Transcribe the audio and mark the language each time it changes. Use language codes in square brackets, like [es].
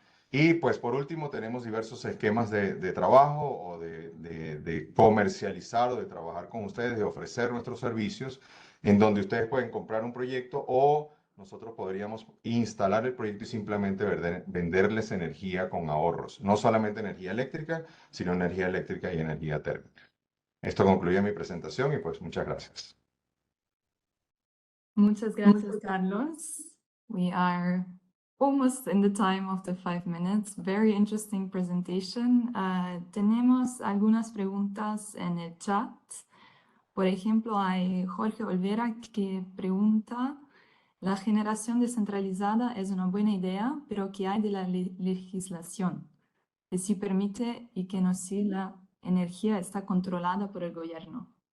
[es] Y pues por último tenemos diversos esquemas de trabajo o de comercializar o de trabajar con ustedes, de ofrecer nuestros servicios, en donde ustedes pueden comprar un proyecto o nosotros podríamos instalar el proyecto y simplemente venderles energía con ahorros. No solamente energía eléctrica, sino energía eléctrica y energía térmica. Esto concluye mi presentación y pues muchas gracias. Muchas gracias, Carlos. [en] We are almost in the time of the 5 minutes. Very interesting presentation. [es] Tenemos algunas preguntas en el chat. Por ejemplo, hay Jorge Olvera que pregunta, la generación descentralizada es una buena idea, pero ¿qué hay de la legislación? Que sí permite y que no si la energía está controlada por el gobierno.